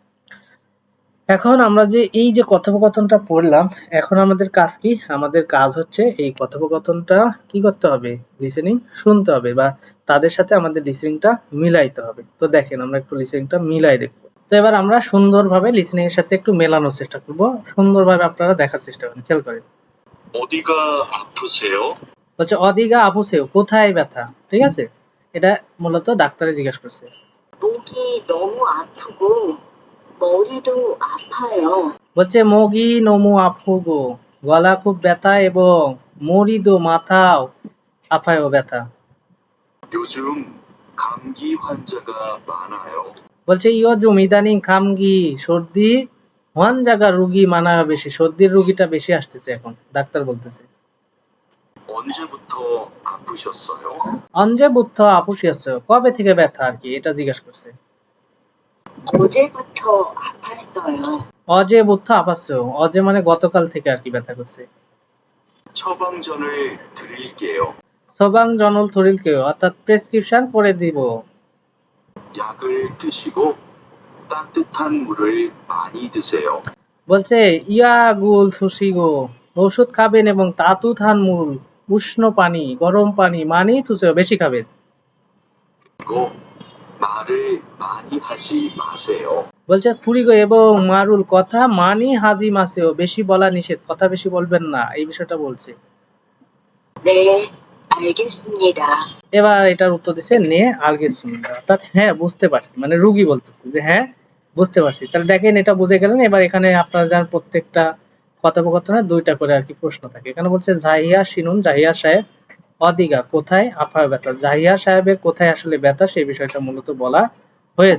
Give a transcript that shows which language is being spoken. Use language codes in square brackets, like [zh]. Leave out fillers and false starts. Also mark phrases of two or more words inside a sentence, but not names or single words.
[bn] এখন আমরা যে এই যে কথোপকথনটা পড়লাম, এখন আমাদের কাজ কি, আমাদের কাজ হচ্ছে এই কথোপকথনটা কি করতে হবে, লিসেনিং শুনতে হবে বা তাদের সাথে আমাদের লিসেনিংটা মিলাইতে হবে। তো দেখেন আমরা একটু লিসেনিংটা মিলাই দেখবো। তো এবার আমরা সুন্দরভাবে লিসেনিং এর সাথে একটু মেলানোর চেষ্টা করব, সুন্দরভাবে আপনারা দেখার চেষ্টা করেন, খেয়াল করেন। [ko] 어디가 아프세요? [bn] হচ্ছে [ko] 어디가 아프세요 [bn] কোথায় ব্যথা, ঠিক আছে, এটা মূলত ডাক্তারে জিজ্ঞাসা করছে। [ko] 목이 너무 아프고 머리도 아파요. [bn] বলছে [ko] 목이 너무 아프고, [bn] গলা খুব ব্যথা এবং মরিদো মাথাও আফায়ও ব্যথা। [ko] 요즘 감기 환자가 많아요. [bn] বলছে ইয়জুম ইদানিং খামগি সর্দি, ওয়ান জায়গা রুগী মানা বেশি, সর্দির রুগীটা বেশি আসতেছে এখন, ডাক্তার বলতেছে। [ko] 언제부터 아프셨어요? 언제부터 아프셨어요 [bn] কবে থেকে ব্যথা আর কি, এটা জিজ্ঞাসা করছে। [ko] 어제부터 아팠어요. 어제부터 아팠어요, [bn] অজে মানে গতকাল থেকে আর কি ব্যথা করছে। [ko] 처방전을 드릴게요. 처방전을 드릴게요 [bn] অর্থাৎ প্রেসক্রিপশন করে দিব। [ko] 약을 드시고 따뜻한 물을 많이 드세요. [bn] বলছে [ko] 약을 드시고, [bn] ঔষধ খাবেন এবং [ko] 따뜻한 물 [bn] উষ্ণ পানি গরম পানি [ko] 많이 드세요 [bn] বেশি খাবেন। [ko] 그리고 말을 많이 하지 마세요. [bn] বলছে খুরিগো এবং মারুল কথা [ko] 많이 하지 마세요 [bn] বেশি বলা নিষেধ, কথা বেশি বলবেন না, এই বিষয়টা বলছে। [ko] 네, 알겠습니다. [bn] এবার এটার উত্তর দিচ্ছে [ko] 네 알겠습니다, [bn] অর্থাৎ হ্যাঁ বুঝতে পারছি, মানে রুগী বলতেছে যে হ্যাঁ বুঝতে পারছি। তাহলে দেখেন এটা বুঝে গেলেন। এবার এখানে আপনারা জানেন প্রত্যেকটা কথোপকথনে দুইটা করে আর কি প্রশ্ন থাকে। এখানে বলছে জাহিয়া শিনুন, জাহিয়া সাহেব অদিগা কোথায় আফা ব্যথা, জাহিয়া সাহেবের কোথায় আসলে ব্যথা সেই বিষয়টা মূলত বলা হয়েছে।